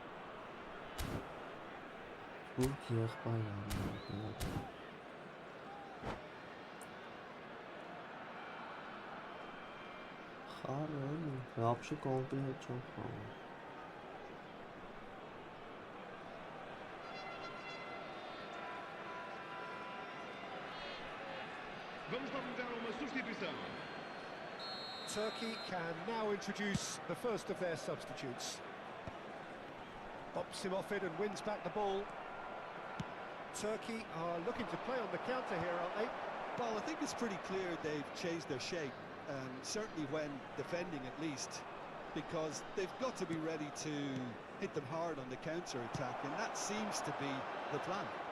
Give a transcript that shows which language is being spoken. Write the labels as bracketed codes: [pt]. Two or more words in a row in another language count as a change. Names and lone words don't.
[hy] Թուրք եղբայր է։ Խառը էլի, ապշի կոմպի հետ չեմ խաղում։ [pt] Vamos lamentar uma substituição. [en] Turkey can now introduce the first of their substitutes. Bops him off it and wins back the ball. Turkey are looking to play on the counter here, aren't they? Well, I think it's pretty clear they've changed their shape, certainly when defending at least, because they've got to be ready to hit them hard on the counter-attack, and that seems to be the plan.